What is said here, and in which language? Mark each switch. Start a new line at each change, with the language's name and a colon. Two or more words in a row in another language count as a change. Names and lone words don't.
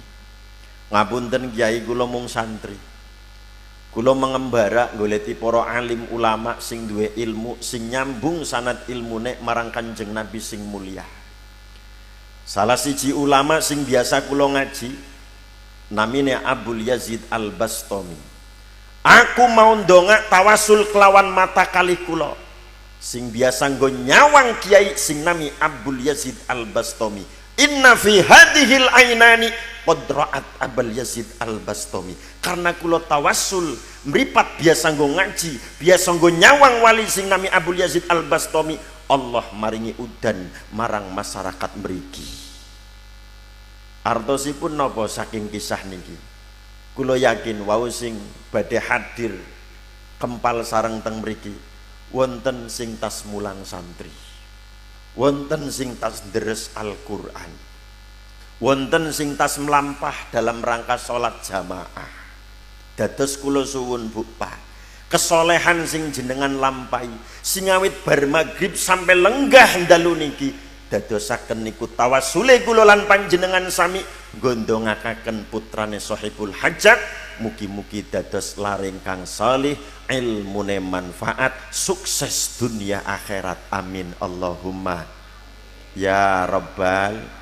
Javanese: Ngapunten kiai, kula mung santri. Kula mengembara goleti para alim ulama sing duwe ilmu sing nyambung sanad ilmune marang Kanjeng Nabi sing mulia. Salah siji ulama sing biasa kula ngaji namine Abul Yazid Al-Bastami. Aku mau ndonga tawasul kelawan mata kalih kula. Sing biasa nggo nyawang kiai sing nami Abul Yazid Al-Bastami.
Arabic: إن في هذه العينين قد رأت Abul Yazid Al-Bastami.
Javanese: Karena kula tawasul mripat biasa nggo ngaji, biasa nggo nyawang wali sing nami Abul Yazid Al-Bastami, Allah maringi udan marang masyarakat mriki. Artosipun napa saking kisah niki? Kula yakin wau sing badhe hadir kempal sareng teng mriki wonten sing tas mulang santri, wonten sing tas deres Al-Qur'an, wonten sing tas melampah
Indonesian: dalam rangka
Javanese: sholat jamaah. Dados kula suwun Bu Pak, kesolehan sing jenengan lampahi sing awit bar magrib sampai lenggah dalu niki dadosaken niku tawasule kula lan panjenengan sami gondongakaken putrane Sahibul Hajat, mugi-mugi dados laring kang salih, ilmune manfaat, sukses dunia akhirat,
Arabic: آمين اللهم يا رب.